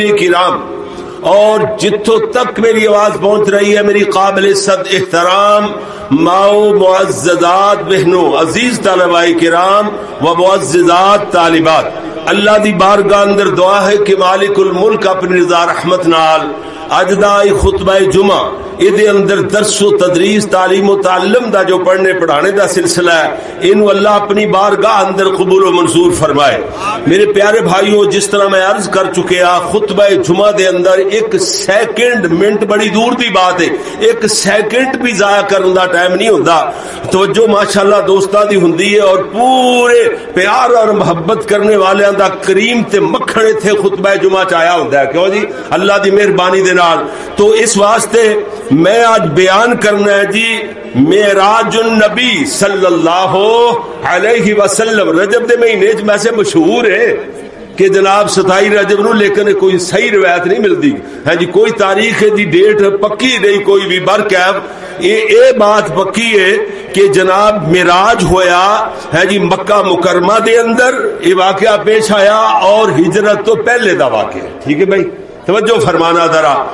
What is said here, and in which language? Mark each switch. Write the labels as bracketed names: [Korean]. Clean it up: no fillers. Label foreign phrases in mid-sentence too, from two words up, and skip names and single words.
[Punjabi] کرام اور جتوں تک میری آواز پہنچ رہی ہے میری قابل صد احترام ماؤ معززات بہنوں عزیز طلباء کرام و معززات طالبات اللہ دی بارگاہ اندر دعا ہے کہ مالک الملک اپنی رضا رحمت نال اج دا خطبہ جمعہ ادھے اندر درس و تدریس تعلیم و تعلم دا جو پڑھنے پڑھانے دا سلسلہ ہے انو اللہ اپنی بارگاہ اندر قبول و منظور فرمائے میرے پیارے بھائیوں جس طرح میں عرض کر چکے خطبہ جمعہ دے اندر ایک سیکنڈ منٹ بڑی دور دی بات ہے ایک سیکنڈ بھی ضائع کرنے دا ٹائم نہیں ہوندا توجہ ماشاءاللہ دوستاں دی ہوندی ہے اور پورے پیار اور محبت کرنے والےاں دا کریم تے مکھن ایتھے خطبہ جمعہ چ آیا ہوندا ہے کیوں جی اللہ دی مہربانی دے نال تو اس واسطے میں آج بیان کرنا ہے جی معراج النبی صلی اللہ علیہ وسلم رجب دے مہینے میں سے مشہور ہے کہ جناب 27 رجب نو [Urdu] لیکن کوئی صحیح روایت نہیں ملتی ہے [Punjabi] جی کوئی تاریخ دی ڈیٹ پکی نہیں کوئی بھی برکیف یہ بات پکی ہے کہ جناب معراج ہویا ہے جی مکہ مکرمہ دے اندر یہ واقعہ پیش آیا اور ہجرت تو پہلے دا واقعہ ٹھیک ہے بھائی توجہ فرمانا ذرا